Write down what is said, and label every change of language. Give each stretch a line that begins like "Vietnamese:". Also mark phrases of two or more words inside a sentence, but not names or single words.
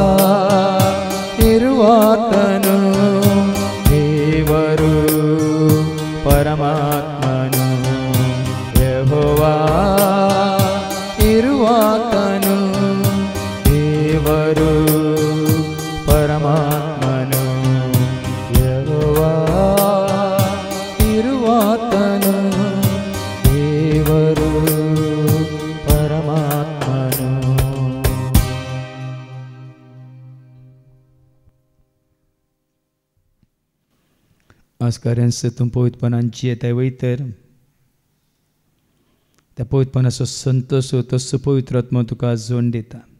Kannada: ಇರುವಾತನು ದೇವರು ಪರಮಾತ್ಮನು ಯೆಹೋವಾ ಇರುವಾತನು ದೇವರು ಪರಮಾತ್ಮನು ಯೆಹೋವಾ ಇರುವಾತನು ದೇವರು ಪರಮಾತ್ಮನು.
Konkani: आज कार्यांचं तुम पवित्रपणांची येता वयतर त्या पवित्रपणाचो संतोष तसो पवित्र आत्मा तुका जोड दिता.